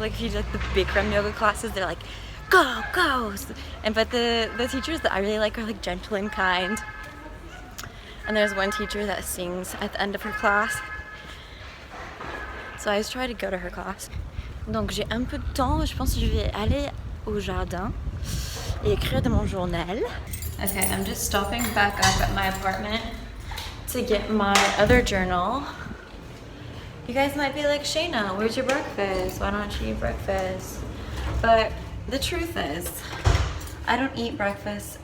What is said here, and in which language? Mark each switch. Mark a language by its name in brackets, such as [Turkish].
[English] Like if you do like the Bikram yoga classes, they're like go, go. But the teachers that I really like are like gentle and kind. And there's one teacher that sings at the end of her class. So I always try to go to her class. [French] Donc j'ai un peu de temps, je pense que je vais aller au jardin et écrire de mon journal. [English] Okay, I'm just stopping back up at my apartment to get my other journal. You guys might be like, Shayna, where's your breakfast? Why don't you eat breakfast? But the truth is, I don't eat breakfast.